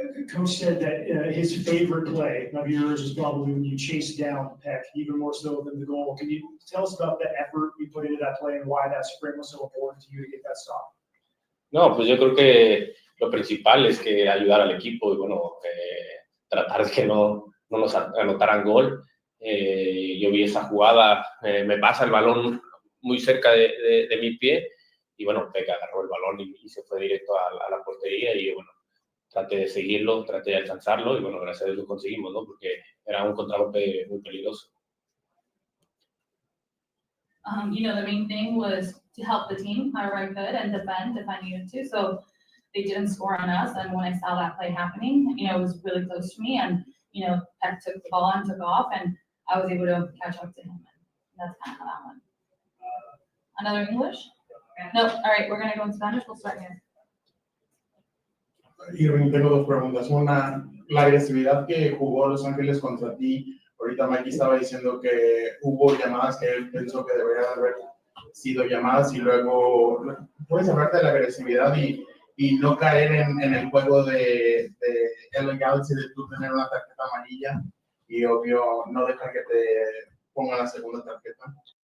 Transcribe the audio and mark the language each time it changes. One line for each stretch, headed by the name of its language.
English: Coach said that his favorite play of yours is probably when you chased down Peck, even more so than the goal. Can you tell us about the effort you put into that play and why that sprint was so important to you to get that stop?
Spanish: No, pues yo creo que lo principal es que ayudar al equipo y bueno, tratar de que no nos anotaran gol. Yo vi esa jugada, me pasa el balón muy cerca de mi pie y bueno, Peck agarró el balón y se fue directo a la portería y bueno, traté de seguirlo, traté de alcanzarlo y bueno, gracias a Dios lo conseguimos, ¿no? Porque era un contragolpe muy peligroso.
English: The main thing was to help the team however I could and defend if I needed to. So they didn't score on us. And when I saw that play happening, it was really close to me. And, Peck took the ball and took off and I was able to catch up to him. And that's kind of how that went. Another English? No, all right, we're going to go in Spanish. We'll start here.
Spanish: Irving, tengo dos preguntas. Una, la agresividad que jugó Los Ángeles contra ti. Ahorita Mikey estaba diciendo que hubo llamadas que él pensó que deberían haber sido llamadas y luego, ¿puedes hablarte de la agresividad y no caer en el juego de LA Galaxy de tú tener una tarjeta amarilla y obvio no dejar que te pongan la segunda tarjeta?